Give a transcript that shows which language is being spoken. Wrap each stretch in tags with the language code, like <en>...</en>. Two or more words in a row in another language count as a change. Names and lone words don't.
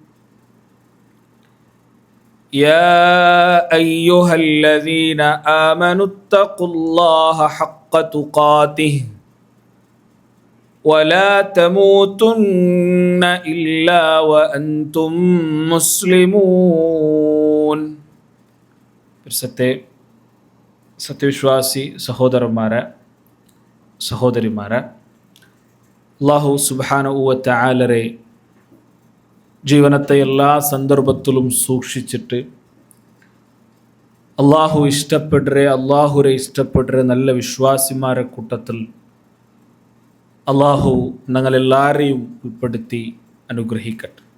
<ar>يا أيها الذين آمنوا اتقوا الله حق تقاته ولا تموتن إلا وأنتم مسلمون.</ar> <ml>സത്യവിശ്വാസി സഹോദരന്മാരെ സഹോദരിമാരെ,</ml> <ar>الله سبحانه وتعالى</ar> <ml>ജീവനത്തെ എല്ലാ സന്ദർഭത്തിലും സൂക്ഷിച്ചിട്ട് അള്ളാഹുരെ ഇഷ്ടപ്പെടരെ നല്ല വിശ്വാസിമാരെ കൂട്ടത്തിൽ അള്ളാഹു ഞങ്ങളെല്ലാവരെയും ഉൾപ്പെടുത്തി അനുഗ്രഹിക്കട്ടെ.</ml>